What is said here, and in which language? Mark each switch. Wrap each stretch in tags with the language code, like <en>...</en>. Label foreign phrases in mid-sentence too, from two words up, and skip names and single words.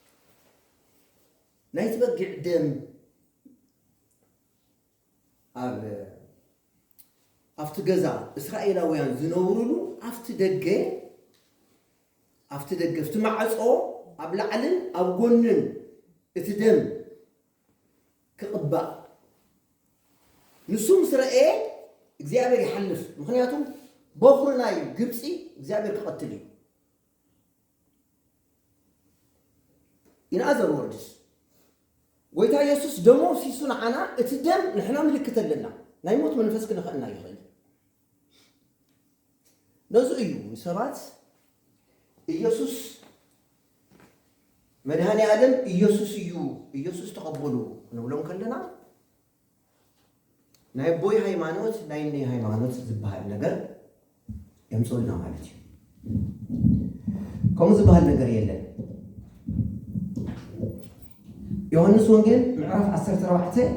<ti>ናይቲ በጊዕ ደም ኣብቲ ገዛ እስራኤላውያን ዝነብሩሉ ኣብቲ ደገ ኣብቲ ማዕጾ ኣብ ላዕልን ኣብ ጎንን እቲ ደም ክቕባእ ንሱ ምስ ረአየ እግዚአብሔር ይሓልፍ ምክንያቱም በኩሪ ናይ ግብፂ እግዚአብሔር ክቐትል እዩ</ti> <en>in other words</en> <ti>ጎይታ ኢየሱስ ደሞ ሲሱ ንዓና እቲ ደም ንሕና ምልክት ኣለና ናይ ሞት መንፈስ ክንኽእልና ይኽእል ነዙ እዩ ሰባት ኢየሱስ መድኃኔ ዓለም ኢየሱስ እዩ ኢየሱስ ተቐበሉ ንብሎም ከለና ናይ ቦይ ሃይማኖት ናይ ነይ ሃይማኖት ዝበሃል ነገር የምፅልና ማለት እዩ ከምኡ ዝበሃል ነገር የለን ዮሐንስ ወንጌል ምዕራፍ 14</ti>